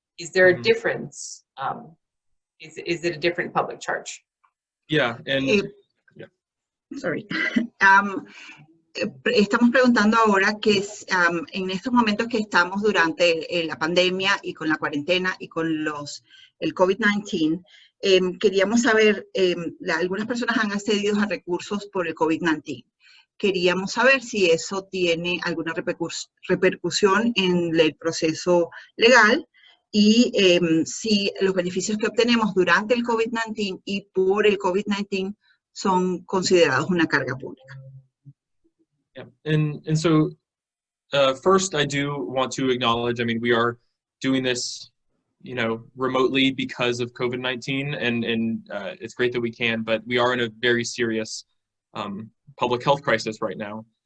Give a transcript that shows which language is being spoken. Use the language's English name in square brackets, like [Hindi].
[English] Is there a difference? Is it a different public charge? Yeah, and sorry. [Spanish] Estamos preguntando ahora que en estos momentos que estamos durante la pandemia y con la cuarentena y con el COVID-19, queríamos saber, algunas personas han accedido a recursos por el COVID-19. Queríamos saber si eso tiene alguna repercusión en el proceso legal y si los beneficios que obtenemos durante el COVID-19 y por el COVID-19 son considerados una carga pública. [English] Yeah, and so first I do want to acknowledge, we are doing this, remotely because of COVID-19, and it's great that we can, but we are in a very serious public health crisis right now.